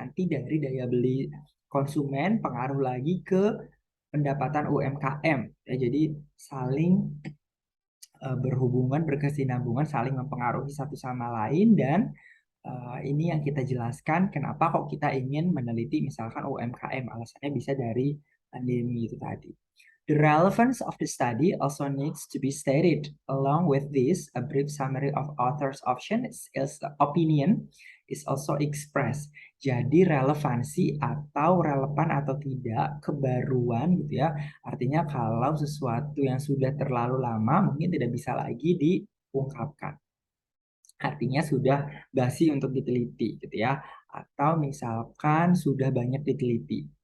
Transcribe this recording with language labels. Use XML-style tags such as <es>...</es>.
<id>Nanti dari daya beli konsumen pengaruh lagi ke pendapatan UMKM. Ya, jadi saling berhubungan, berkesinambungan, saling mempengaruhi satu sama lain dan ini yang kita jelaskan kenapa kok kita ingin meneliti misalkan UMKM. Alasannya bisa dari pandemi itu tadi.</id> <en>The relevance of the study also needs to be stated. Along with this, a brief summary of author's opinion is also expressed.</en> <id>Jadi relevansi atau relevan atau tidak kebaruan gitu ya. Artinya kalau sesuatu yang sudah terlalu lama mungkin tidak bisa lagi diungkapkan. Artinya sudah basi untuk diteliti gitu ya. Atau misalkan sudah banyak diteliti.</id>